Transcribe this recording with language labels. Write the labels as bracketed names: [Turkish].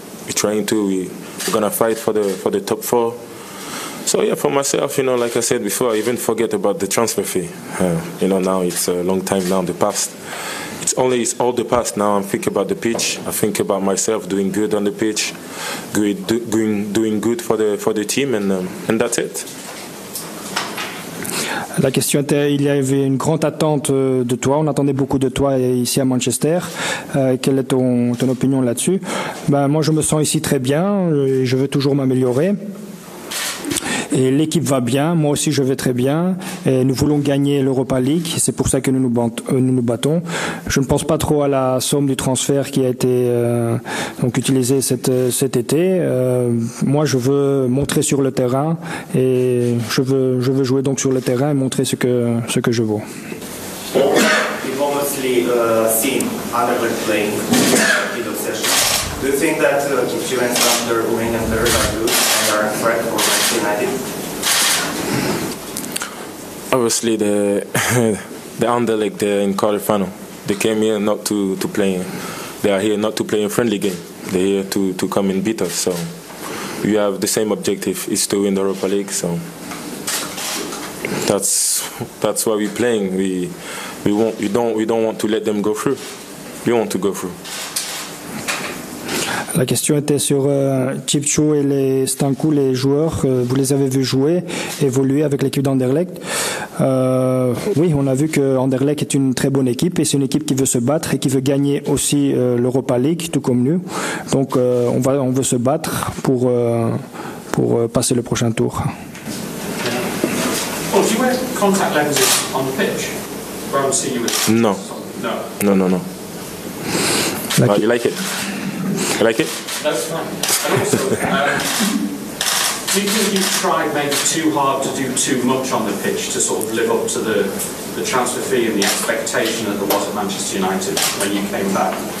[English] We're gonna fight for the top 4. So yeah, for myself, you know, like I said before, I even forget about the transfer fee. You know, now it's a long time now in the past. It's all the past now. I'm thinking about the pitch. I think about myself doing good on the pitch, doing good for the team, and that's it. [French] La question était, il y avait une grande attente de toi, on attendait beaucoup de toi ici à Manchester. Quelle est ton opinion là-dessus? Moi, je me sens ici très bien, je veux toujours m'améliorer. Et l'équipe va bien, moi aussi je vais très bien. Et nous voulons gagner l'Europa League, c'est pour ça que nous nous battons. Je ne pense pas trop à la somme du transfert qui a été utilisée cet été. Moi je veux montrer sur le terrain et je veux jouer donc sur le terrain et montrer ce que je vaux. [English] You've obviously seen Anderlecht playing in the session. Do you think that Kipchir's under Wing and Third are good and are a threat for Manchester United? Obviously, the Anderlecht, they're in quarterfinal. They came here not to play. They are here not to play a friendly game. They're here to come and beat us. So we have the same objective: is to win the Europa League. So that's why we're playing. We don't want to let them go through. We want to go through. [French] La question était sur Kipchou et les Stankou, les joueurs. Vous les avez vus jouer, évoluer avec l'équipe d'Anderlecht. Oui, on a vu que Anderlecht est une très bonne équipe et c'est une équipe qui veut se battre et qui veut gagner aussi l'Europa League, tout comme nous. Donc on veut se battre pour passer le prochain tour. [English] Oh, do you wear contact lenses on the pitch? No. No. You like it? You like it? That's fine. And also, do you think you've tried maybe too hard to do too much on the pitch to sort of live up to the transfer fee and the expectation that there was at Manchester United when you came back?